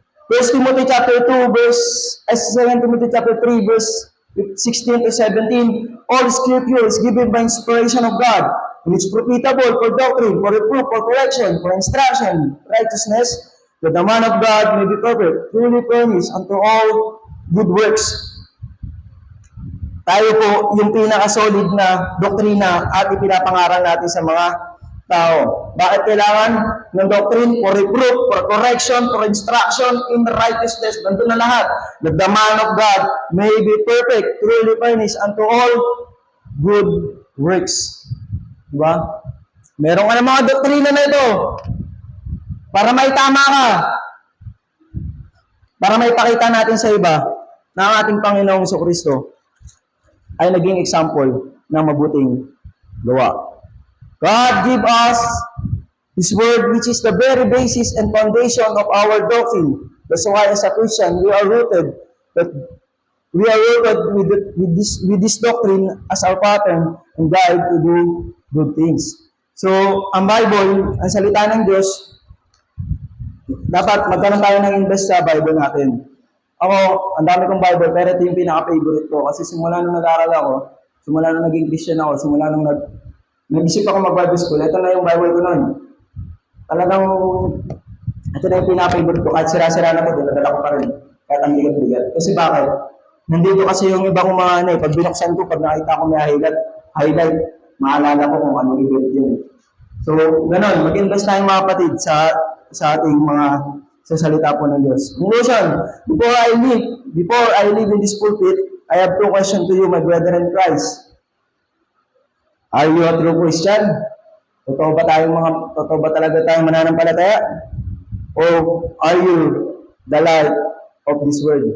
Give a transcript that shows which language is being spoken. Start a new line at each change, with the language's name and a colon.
English: 1 Timothy chapter 2 verse 2 Timothy chapter 3 verse 16 to 17, all scripture is given by inspiration of God, and it's profitable for doctrine, for reproof, for correction, for instruction, righteousness, that the man of God may be perfect, truly furnished unto all good works.
Filipino: Tayo po yung pinaka-solid na doktrina at ipinapangaral natin sa mga tao. Bakit kailangan ng doctrine?
English: For reproof, for correction, for instruction in righteousness.
Filipino: Nandun na lahat.
English: That the man of God may be perfect, truly furnished unto all good works.
Filipino: Diba? Meron ka ng mga doktrina na ito para maitama ka. Para maipakita natin sa iba na ang ating Panginoong Jesucristo ay naging example ng mabuting gawa.
English: God give us His Word, which is the very basis and foundation of our doctrine. That's why as a Christian, we are rooted with this doctrine as our pattern and guide to do good things.
Filipino: So, ang Bible, ang salita ng Diyos, dapat magkaroon tayo ng invest sa Bible natin. Ako, ang dami kong Bible, pero ito yung pinaka-favorite ko. Kasi simula nung nag-aaral ako, simula nung naging Christian ako, simula nung nag-isip ako mag-Bible school, ito na yung Bible ko noon. Talagang, ito na yung pinaka-favorite ko. Kahit sira-sira na ko, dinadala ko pa rin. Kahit ang bigat-bigat. Kasi bakit? Nandito kasi yung iba kong mga pag binuksan ko, pag nakita ko may highlight, maalala ko kung ano event yun. So, ganun, mag-invest tayo mga kapatid sa ating mga sa salita po ng Diyos.
English: Conclusion, before I live in this pulpit, I have two questions to you, my brethren in Christ. Are you a true Christian?
Filipino: Totoo ba talaga tayong mananampalataya?
English: Or are you the light of this world?